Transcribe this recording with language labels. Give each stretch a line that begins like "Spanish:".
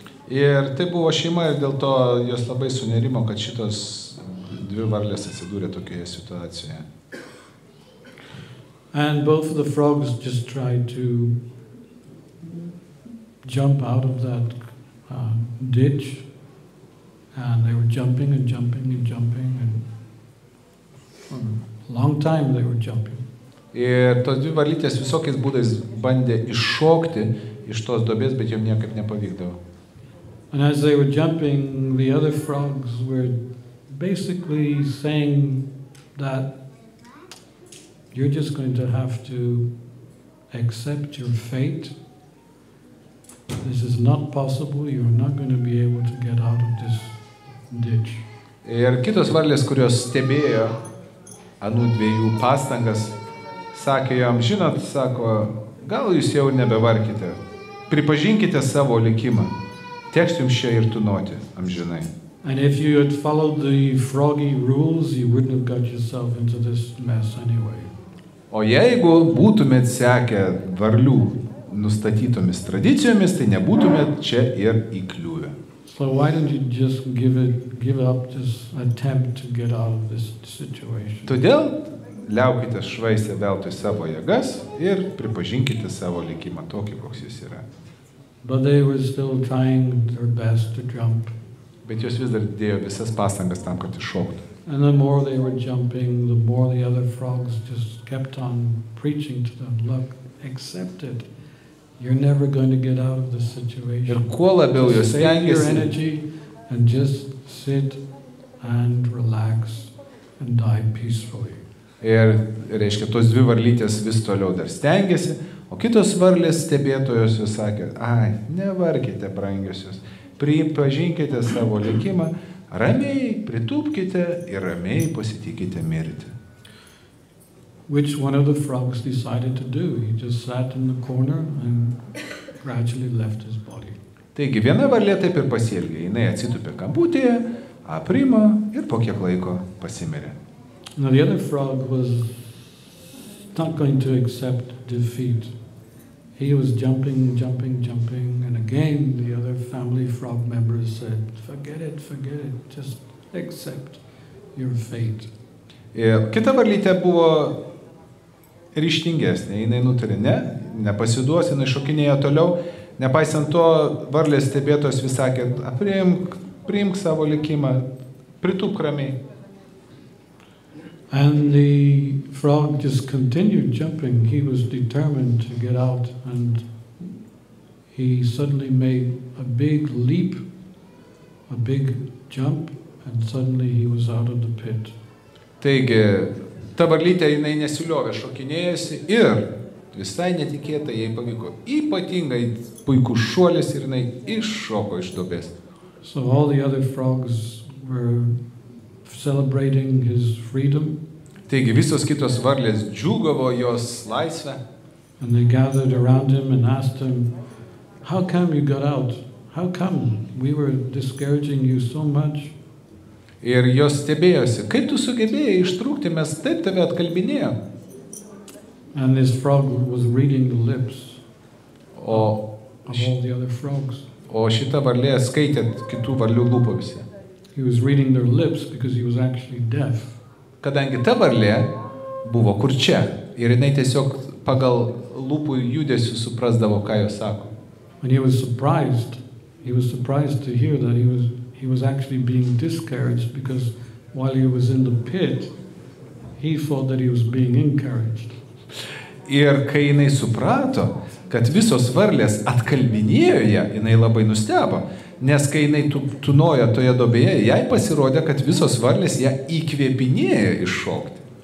Lithuanian: Ir tai buvo šeima ir dėl to jos labai sunerimo, kad šitos dvi varlės atsidūrė tokioje situacijoje.
English: And both of the frogs just tried to jump out of that ditch, and they were jumping and jumping and jumping, and for a long time they were jumping.
Lithuanian: Ir tos dvi varlytės visokiais būdais bandė iššokti iš tos duobės, bet jom niekaip nepavykdavo.
English: And as they were jumping, the other frogs were basically saying that you're just going to have to accept your fate. This is not possible. You're not going to be able to get out of this ditch.
Lithuanian: Ir kitos varlės, kurios stebėjo anų dviejų pastangas, sakė jam, žinot, sako, gal jūs jau nebevarkite, pripažinkite savo likimą, teks jums čia ir tūnoti amžinai.
English: And if you had followed the froggy rules, you wouldn't have got yourself into this mess anyway.
Lithuanian: O jeigu būtumėt sekę varlių nustatytomis tradicijomis, tai nebūtumėt čia ir įkliuvę.
English: So why don't you just give up this attempt to get out of this situation?
Lithuanian: Todėl liaukite švaistę veltui savo jėgas ir pripažinkite savo likimą tokį, koks jis yra.
English: But they were still trying their best to jump.
Lithuanian: Bet jos vis dar dėjo visas pastangas tam, kad iššoktų.
English: And the more they were jumping, the more the other frogs just kept on preaching to them, look, accept it. You're never going to get out of this situation.
Lithuanian: Ir kuo labiau jos
English: Save your
Lithuanian: stengiasi,
English: energy and just sit and relax and die peacefully.
Lithuanian: ir reiškia, tos dvi varlytės vis toliau dar stengiasi, o kitos varlės stebėtojos jos sakė, ai, nevarkite, brangiosios, pripažinkite savo likimą, ramiai pritūpkite ir ramiai pasitikite mirti.
English: Which one of the frogs decided to do. He just sat in the corner and gradually left his body.
Lithuanian: Taigi viena varlė taip ir pasielgė, jinai atsitupė kamputėje, aprimo ir po kiek laiko pasimirė.
English: Now the other frog was not going to accept defeat. He was jumping, and again the other family frog members said, forget it, just accept your fate.
Lithuanian: Ir kita varlytė buvo ryžtingesnė, jinai nutarė, nepasiduos, jinai šokinėjo toliau, nepaisant to varlės stebėtos vis sakė, priimk savo likimą, pritūpk ramiai.
English: And the frog just continued jumping. He was determined to get out, and he suddenly made a big leap, a big jump, and suddenly he was out of the pit.
Lithuanian: Taigi, ta varlytė jinai nesiliovė šokinėjusi ir visai netikėtai jai pavyko ypatingai puikus šuolis ir jinai iššoko iš duobės.
English: So all the other frogs were celebrating his freedom.
Lithuanian: Taigi visos kitos varlės džiūgavo jos laisvę.
English: And they gathered around him and asked him, how come you got out? How come? We were discouraging you so much.
Lithuanian: Ir jos stebėjosi, kaip tu sugebėjai ištrūkti, mes taip tave atkalbinėjom.
English: And this frog was reading the lips
Lithuanian: O,
English: of all the other frogs.
Lithuanian: o šita varlė skaitė kitų varlių lūpomis.
English: He was reading their lips because he was actually deaf.
Lithuanian: Kadangi ta varlė buvo kurčia ir jinai tiesiog pagal lūpų judesių suprasdavo, ką jos sako.
English: And he was surprised. He was surprised to hear that he was actually being discouraged because while he was in the pit, he thought that he was being encouraged.
Lithuanian: Ir kai jinai suprato, kad visos varlės atkalbinėjo ją, jinai labai nustebo, nes kai jinai tūnojo toje duobėje, jai pasirodė, kad visos varlės ją įkvėpinėjo iššokti.